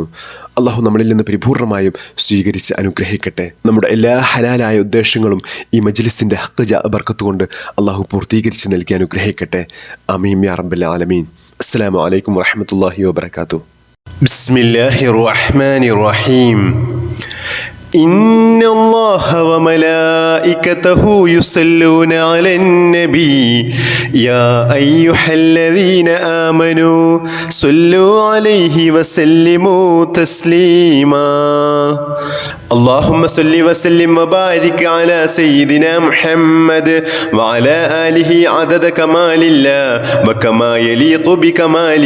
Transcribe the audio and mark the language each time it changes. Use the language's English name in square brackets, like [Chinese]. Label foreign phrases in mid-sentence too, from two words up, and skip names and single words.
[Malayalam] അള്ളാഹു നമ്മളിൽ നിന്ന് പരിപൂർണമായും സ്വീകരിച്ച് അനുഗ്രഹിക്കട്ടെ. നമ്മുടെ എല്ലാ ഹലാലായ ഉദ്ദേശങ്ങളും ഈ മജ്ലിസിൻ്റെ ഹഖ് ബർക്കത്ത് കൊണ്ട് അള്ളാഹു പൂർത്തീകരിച്ച് നൽകി അനുഗ്രഹിക്കട്ടെ. [Arabic] آمين يا رب العالمين. السلام عليكم ورحمة الله وبركاته. بسم الله الرحمن الرحيم. إن الله وملائكته يصلون على النبي يا أيها الذين آمنوا صلوا عليه وسلموا تسليما. اللهم صل وسلم وبارك على سيدنا محمد وعلى آله عدد كمال الله وكما يليق بكماله.